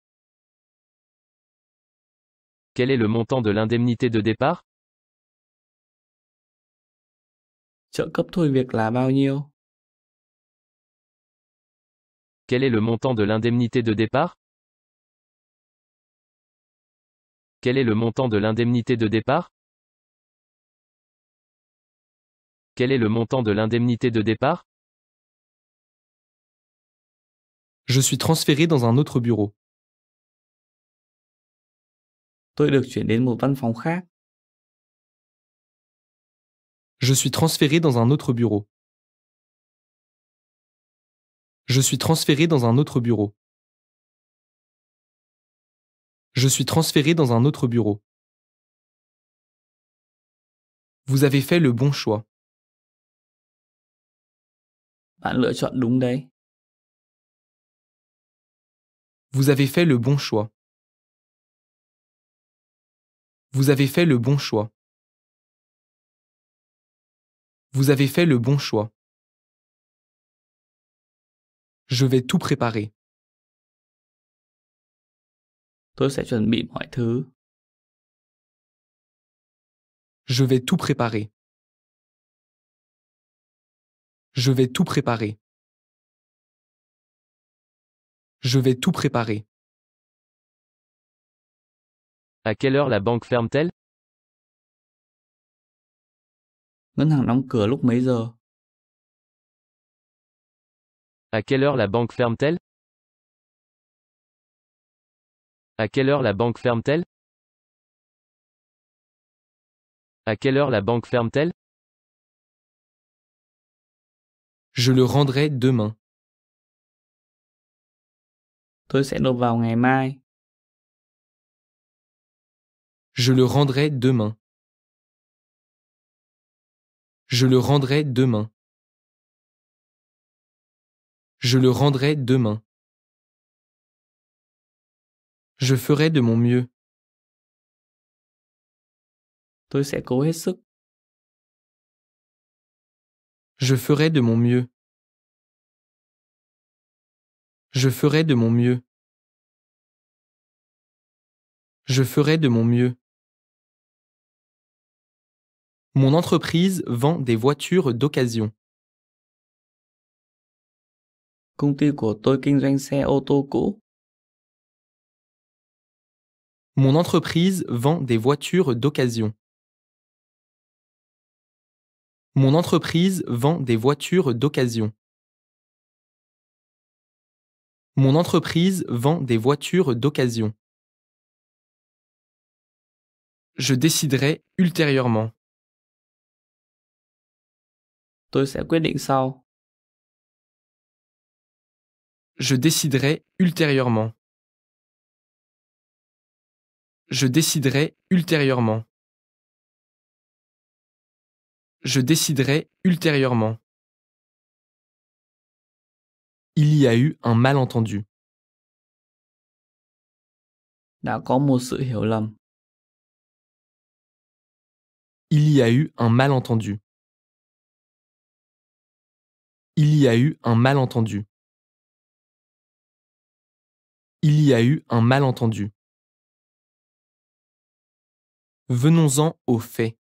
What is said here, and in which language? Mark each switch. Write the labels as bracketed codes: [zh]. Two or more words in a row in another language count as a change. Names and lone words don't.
[fr] Quel est le montant de l'indemnité de départ? [vi] Trợ cấp thôi việc là bao nhiêu? [fr] Quel est le montant de l'indemnité de départ? Quel est le montant de l'indemnité de départ? Quel est le montant de l'indemnité de départ? Je suis transféré dans un autre bureau. [vi] Tôi được chuyển đến một văn phòng khác. [fr] Je suis transféré dans un autre bureau. Je suis transféré dans un autre bureau. Je suis transféré dans un autre bureau. Vous avez fait le bon choix. [vi] Bạn lựa chọn đúng đấy. [fr] Vous avez fait le bon choix. Vous avez fait le bon choix. Vous avez fait le bon choix. Je vais tout préparer. [vi] Tôi sẽ chuẩn bị mọi thứ. [fr] Je vais tout préparer. Je vais tout préparer. Je vais tout préparer. À quelle heure la banque ferme-t-elle? [vi] Ngân hàng đóng cửa lúc mấy giờ? [fr] À quelle heure la banque ferme-t-elle? À quelle heure la banque ferme-t-elle? À quelle heure la banque ferme-t-elle? Je le rendrai demain. [vi] Tôi sẽ nộp vào ngày mai. [fr] Je le rendrai demain. Je le rendrai demain. Je le rendrai demain. Je ferai de mon mieux. [vi] Tôi sẽ cố hết sức. [fr] Je ferai de mon mieux. Je ferai de mon mieux. Je ferai de mon mieux. Mon entreprise vend des voitures d'occasion. [vi] Công ty của tôi kinh doanh xe ô tô cũ. [fr] Mon entreprise vend des voitures d'occasion. Mon entreprise vend des voitures d'occasion. Mon entreprise vend des voitures d'occasion. Je déciderai ultérieurement. [vi] Tôi sẽ quyết định sau. [fr] Je déciderai ultérieurement. Je déciderai ultérieurement. Je déciderai ultérieurement. Il y a eu un malentendu. [vi] Đã có một sự hiểu lầm. [fr] Il y a eu un malentendu. Il y a eu un malentendu. Il y a eu un malentendu. Venons-en aux faits.